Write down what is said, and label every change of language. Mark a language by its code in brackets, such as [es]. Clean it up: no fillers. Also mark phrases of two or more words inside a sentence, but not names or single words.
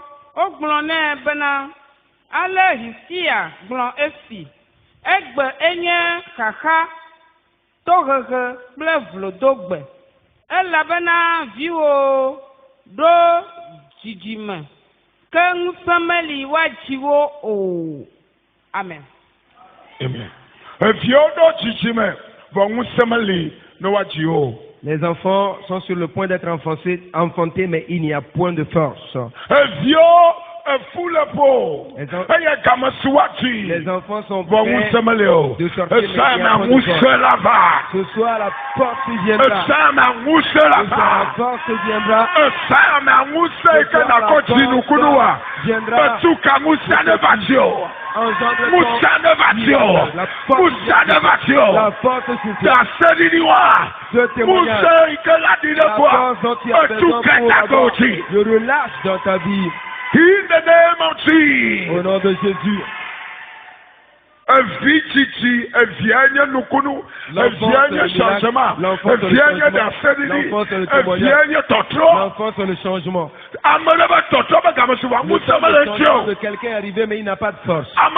[ee] Wogblɔ nɛ bena ale Hizkia gblɔ esi, egbe enye xaxa, tohehe kple vlodogbe, elabena viwo ɖo dzidzime, ke ŋusẽ meli woadzi wo o. Amen. Amen. Viwo ɖo dzidzime, vɔ ŋusẽ meli ne woadzi wo. [fr] Les enfants sont sur le point d'être enfantés, mais il n'y a point de force. Les enfants sont prêts de sortir, mais il n'y a point de force. Ce soir, la force viendra. Ce soir, la force viendra. La force je relâche dans ta vie. [en] In the name of Jesus. [fr] Au nom de Jésus. L'enfant c'est le changement. De quelqu'un est arrivé mais il n'a pas de force.